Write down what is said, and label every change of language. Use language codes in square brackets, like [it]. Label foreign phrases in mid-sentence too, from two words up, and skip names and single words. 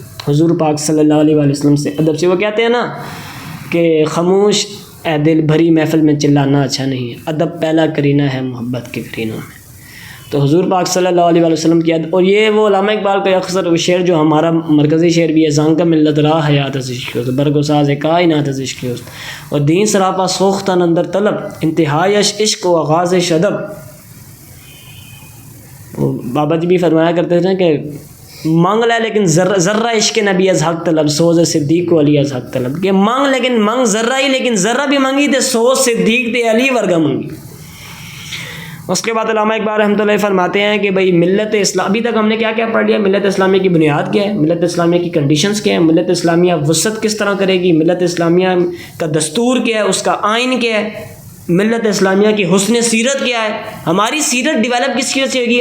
[ur] حضور پاک [ar] صلی اللہ علیہ وآلہ وسلم [ur] سے، ادب سے۔ وہ کہتے ہیں نا کہ خاموش اے دل بھری محفل میں چلانا اچھا نہیں ہے، ادب پہلا کرینہ ہے محبت کے کرینوں میں۔ تو حضور پاک [ar] صلی اللہ علیہ وآلہ وسلم [ur] کی ادب، اور یہ وہ علامہ اقبال کا اکثر وہ شعر جو ہمارا مرکزی شعر بھی ہے، [fa] زانکہ ملت راہ حیات از عشق ہوست، برگ و ساز کائنات از عشق ہوست، [ur] اور [fa] دین سراپا سوختن اندر طلب، انتہائش عشق و آغازش ادب۔ [ur] بابا جی بھی فرمایا کرتے تھے کہ مانگ لے لیکن [fa] ذرہ عشق نبی از حق طلب، سوز صدیق و علی از حق طلب، [ur] کہ مانگ لیکن مانگ ذرہ ہی، لیکن ذرہ بھی [pa] مانگی تے سوز صدیق تے علی ورگا مانگی۔ [ur] اس کے بعد علامہ اقبال [ar] رحمۃ اللہ [ur] فرماتے ہیں کہ بھائی ملت اسلام، ابھی تک ہم نے کیا کیا پڑھ لیا؟ ملت اسلامیہ کی بنیاد کیا ہے، ملت اسلامیہ کی کنڈیشنز کیا ہیں، ملت اسلامیہ وسعت کس طرح کرے گی، ملت اسلامیہ کا دستور کیا ہے، اس کا آئین کیا ہے، ملت اسلامیہ کی حسن سیرت کیا ہے، ہماری سیرت ڈیولپ کس چیز سے ہوگی؟